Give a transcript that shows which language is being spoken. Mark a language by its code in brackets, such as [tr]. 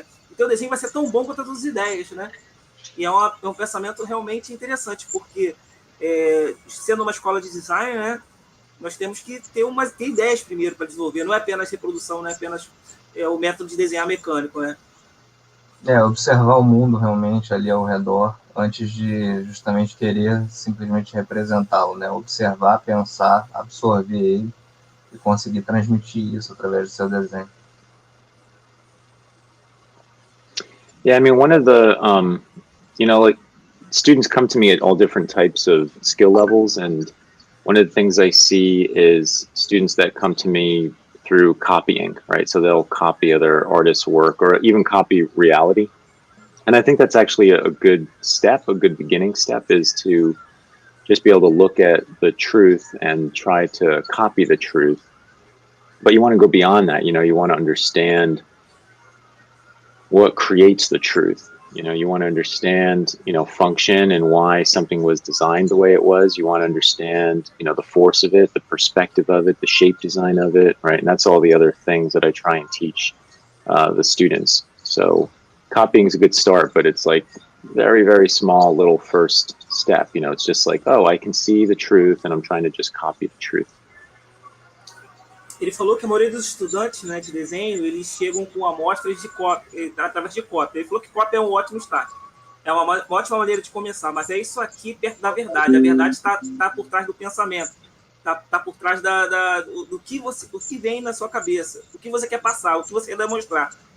[pt] o teu desenho vai ser tão bom quanto as tuas ideias, né? E é um pensamento realmente interessante, porque sendo uma escola de design, né, nós temos que ter ideias primeiro para desenvolver, não é apenas reprodução, não é apenas o método de desenhar mecânico, né? Observar o mundo realmente ali ao redor, antes de justamente querer simplesmente representá-lo, né? Observar, pensar, absorver ele e conseguir transmitir isso através do seu desenho. [en] Yeah, I mean, one of the, like students come to me at all different types of skill levels. And one of the things I see is students that come to me through copying, right? So they'll copy other artists' work or even copy reality. And I think that's actually a good step, a good beginning step, is to just be able to look at the truth and try to copy the truth. But you want to go beyond that. You want to understand what creates the truth. You want to understand, function and why something was designed the way it was. You want to understand, the force of it, the perspective of it, the shape design of it, right? And that's all the other things that I try and teach the students. So copying is a good start, but it's like very, very small little first step. It's just like, oh, I can see the truth and I'm trying to just copy the truth. [pt] Ele falou que a maioria dos estudantes, né, de desenho, eles chegam com amostras de cópia, através de cópia. Ele falou que cópia é um ótimo start. É uma ótima maneira de começar, mas é isso aqui perto da verdade. A verdade está por trás do pensamento, está por trás do que vem na sua cabeça, o que você quer passar, o que você quer demonstrar.